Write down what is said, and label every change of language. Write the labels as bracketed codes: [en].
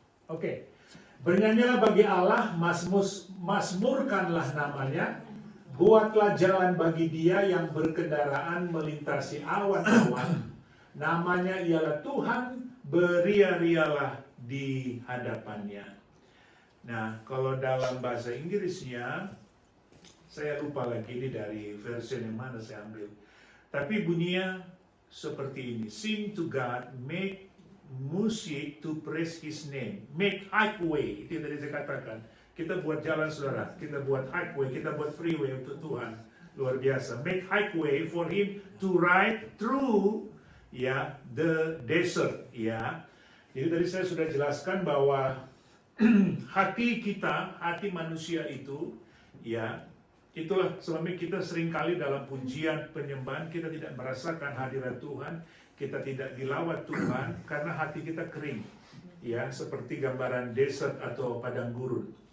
[id] Oke. Bernyanyilah bagi Allah, mazmurkanlah namanya, buatlah jalan bagi Dia yang berkendaraan melintasi awan-awan. Namanya ialah Tuhan, beria-rialah di hadapannya. Nah, kalau dalam bahasa Inggrisnya, saya lupa lagi ini dari versi yang mana saya ambil. Tapi bunyinya seperti ini. [en] Sing to God, make music to praise His name. Make highway, [id] itu yang tadi saya katakan. Kita buat jalan saudara, kita buat highway, kita buat freeway untuk Tuhan. Luar biasa. [en] Make highway for Him to ride through ya, the desert, ya. [id] Jadi tadi saya sudah jelaskan bahwa hati kita, hati manusia itu, ya, itulah sebabnya kita seringkali dalam pujian penyembahan kita tidak merasakan hadirat Tuhan, kita tidak dilawat Tuhan karena hati kita kering, ya, seperti gambaran desert atau padang gurun.